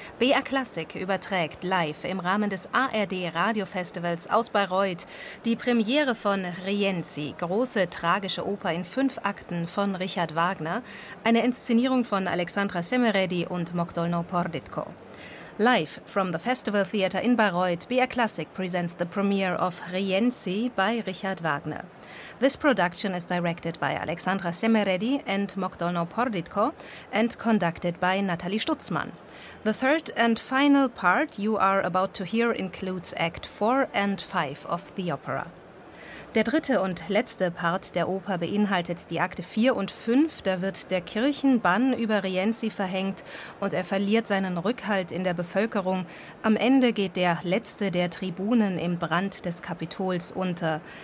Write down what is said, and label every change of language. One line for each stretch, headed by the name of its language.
German: BR Classic überträgt live im Rahmen des ARD Radiofestivals aus Bayreuth die Premiere von Rienzi, große tragische Oper in 5 Akten von Richard Wagner, eine Inszenierung von Alexandra Semeredi und Mokdolno Porditko.
English: Live from the Festival Theater in Bayreuth, BR Classic presents the premiere of Rienzi by Richard Wagner. This production is directed by Alexandra Semeredi and Mokdolno Porditko and conducted by Natalie Stutzmann. The third and final part you are about to hear includes Act 4 and 5 of the opera.
German: Der dritte und letzte Part der Oper beinhaltet die Akte 4 und 5. Da wird der Kirchenbann über Rienzi verhängt und er verliert seinen Rückhalt in der Bevölkerung. Am Ende geht der letzte der Tribunen im Brand des Kapitols unter.